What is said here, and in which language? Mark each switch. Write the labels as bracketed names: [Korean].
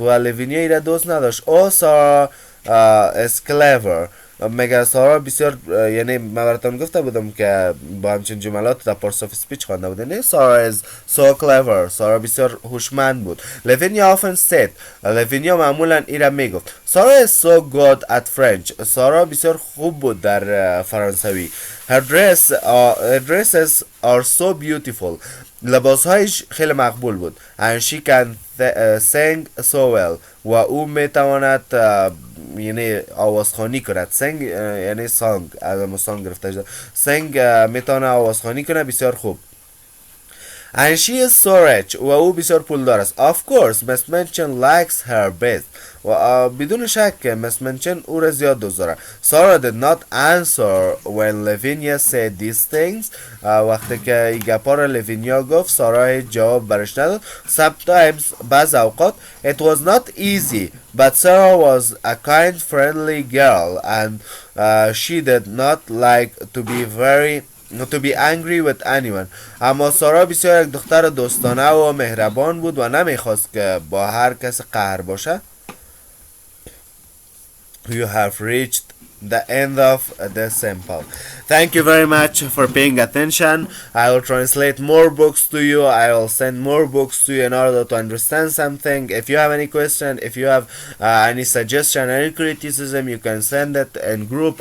[Persian] و لوینیا ایره دوست نداشت. [English] Oh, Sarah is clever. [Persian] مگر سارا بسیار یعنی من براتون گفته بودم که با همچین جملات در پارس آف سپیچ خوانده بود. یعنی [English] Sara is so clever. [Persian] سارا بسیار هوشمند بود. [English] Lavinia often said. [Persian] لوینیا معمولا ایره میگفت. [English] Sara is so good at French. [Persian] سارا بسیار خوب بود در فرانسوی. [English] Her dresses are so beautiful. [Persian] لباسهایش خیلی مقبول بود. [English] And she can sing so well. [Persian] و او میتواند یعنی آوازخوانی کند. sing یعنی سانگ، از سانگ گرفته شده. sing میتونه آوازخوانی کنه بسیار خوب. [English] And she is so rich. [Persian] و او بسیار پولدار است. [English] Of course, Miss Minchin likes her best. [Persian] و بدون شک Miss Minchin او را زیاد دوست دارد. [English] Sarah did not answer when Lavinia said these things. [Persian] وقتی که این گپا را لوینیا گفت سارا جواب برش نداد. [English] Sometimes [Persian] بعض اوقات [English] it was not easy. But Sarah was a kind, friendly girl. And she did not like to be angry with anyone. [Persian] اما سارا بسیار یک دختر دوستانه و مهربان بود و نمیخواست که با هر کس قهر باشه. [English] You have reached the end of the sample. Thank you very much for paying attention. I will translate more books to you. I will send more books to you in order to understand something. If you have any question, if you have any suggestion, any criticism, you can send it in group.